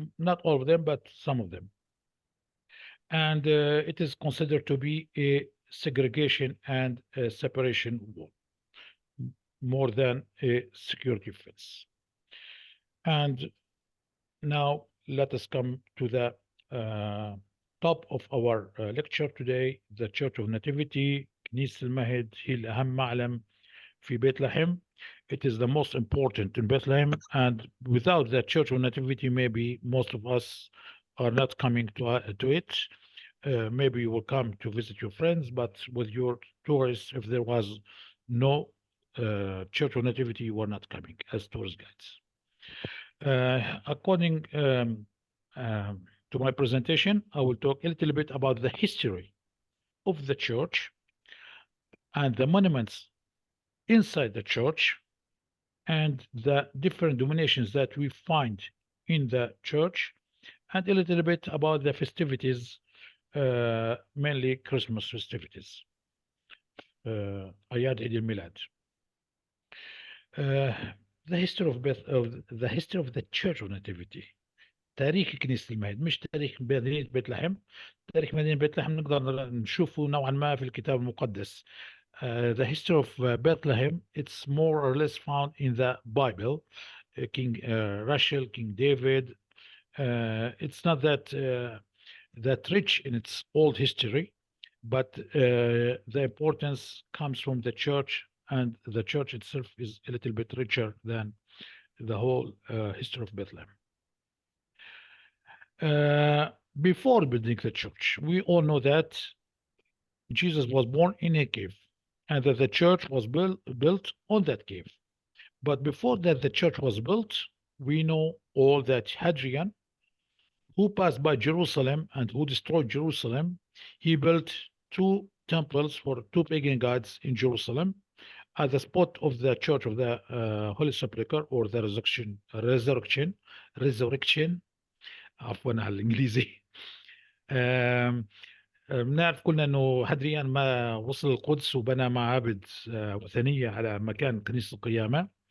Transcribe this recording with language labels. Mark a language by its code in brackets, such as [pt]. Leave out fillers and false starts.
[en] Not all of them, but some of them. And it is considered to be a segregation and a separation wall more than a security fence. And now let us come to the top of our lecture today, the Church of Nativity. [ar] كنيسة المهد هي الأهم معلم في Bethlehem. [en] It is the most important in Bethlehem, and without the Church of Nativity, maybe most of us are not coming to it. Maybe you will come to visit your friends, but with your tourists, if there was no Church of Nativity, you were not coming as tourist guides. According to my presentation, I will talk a little bit about the history of the church and the monuments inside the church and the different denominations that we find in the church, and a little bit about the festivities, mainly Christmas festivities. [ar] Ayad Eid al-Milad. [en] The history of the Church of Nativity. [ar] تاريخ كنيسة المهد، مش تاريخ مدينة بيت لحم. تاريخ مدينة بيت لحم نقدر نشوفه نوعا ما في الكتاب المقدس. [en] The history of Bethlehem, it's more or less found in the Bible. King Rachel, King David. It's not that rich in its old history, but the importance comes from the church, and the church itself is a little bit richer than the whole history of Bethlehem. Before building the church, we all know that Jesus was born in a cave, and that the church was built on that cave. But before that, the church was built, we know all that Hadrian, who passed by Jerusalem and who destroyed Jerusalem, he built two temples for two pagan gods in Jerusalem at the spot of the church of the Holy Sepulchre, or the resurrection. [ar] عفوا على الانجليزي. بنعرف كلنا انه هدريان ما وصل القدس وبنى معابد وثنيه على مكان كنيسه القيامه.